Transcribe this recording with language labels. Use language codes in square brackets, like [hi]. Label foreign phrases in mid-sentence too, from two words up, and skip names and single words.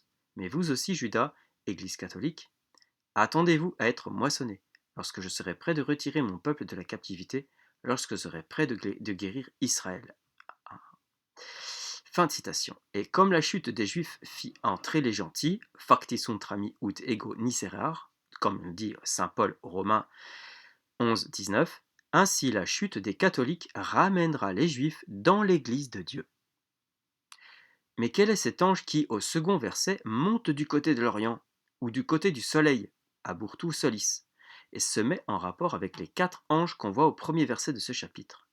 [fr] Mais vous aussi, Judas, Église catholique, attendez-vous à être moissonnés, lorsque je serai près de retirer mon peuple de la captivité, lorsque je serai près de guérir Israël. Fin de citation. Et comme la chute des Juifs fit entrer les gentils, [la] facti sunt rami ut ego nicerar, [fr] comme dit saint Paul aux Romains 11, 19, ainsi la chute des catholiques ramènera les Juifs dans l'Église de Dieu. Mais quel est cet ange qui, au second verset, monte du côté de l'Orient, ou du côté du Soleil, [la] à Bourtou Solis, [fr] et se met en rapport avec les 4 anges qu'on voit au premier verset de ce chapitre?